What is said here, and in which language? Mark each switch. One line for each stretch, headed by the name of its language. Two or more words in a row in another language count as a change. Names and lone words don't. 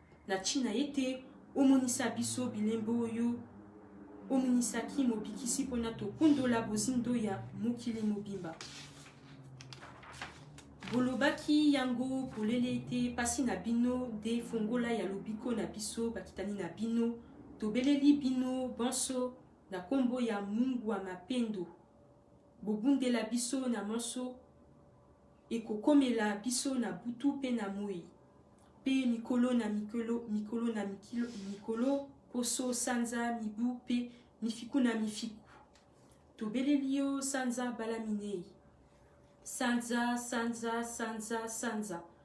Lingala: Na ntina ete omonisa biso bilembo oyo omonisaki mobikisi mpona tokundola bozindo ya mokili mobimba. Bolobaki yango polele ete pasi na bino nde fongola ya lobiko na biso bakitani na bino. Tobeleli bino bonso na kombo ya Mungu wa mapendo. Bobundela biso na monso ekokomela biso na butu pe na moi. Pe mikolo na mikolo, mikolo na mikilo, mikolo, poso, sanza, mibu, pe mifiku na mifiku. Tobeleli yo sanza balaminei. Sanza, sanza, sanza, sanza.